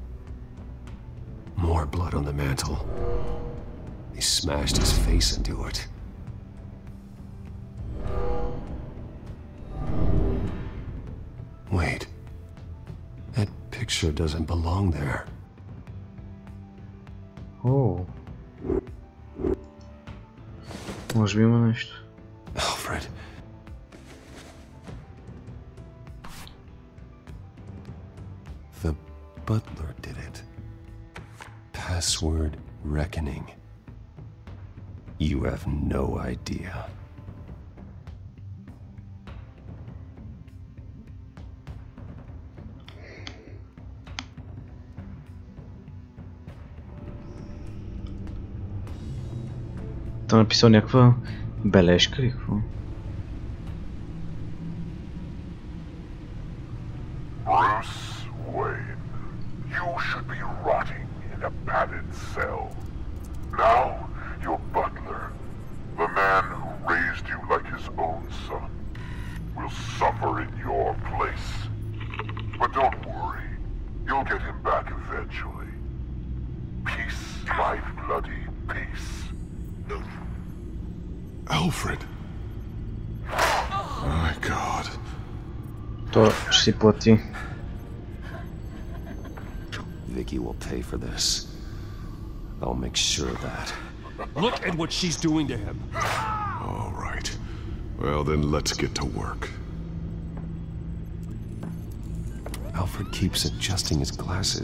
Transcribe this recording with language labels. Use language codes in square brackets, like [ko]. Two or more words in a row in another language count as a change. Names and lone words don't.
[en] More blood on the mantle. He smashed his face into it. Wait. That picture doesn't belong there. [bg] Oh. Може би има нещо. [en] Alfred. The butler did it. Password reckoning. You have no idea. [bg] Той написал някаква бележка или какво? [en] Bruce Wayne, you should be rotting in a padded cell. Now, your butler, the man who raised you like his own son, will suffer in your place. But don't worry, you'll get him back eventually. Peace, my bloody peace. Alfred. My God. [bg] То ще си плати. [en] Vicky will pay for this. I'll make sure of that. Look at what she's doing to him. All right. Well, then let's get to work. Alfred keeps adjusting his glasses.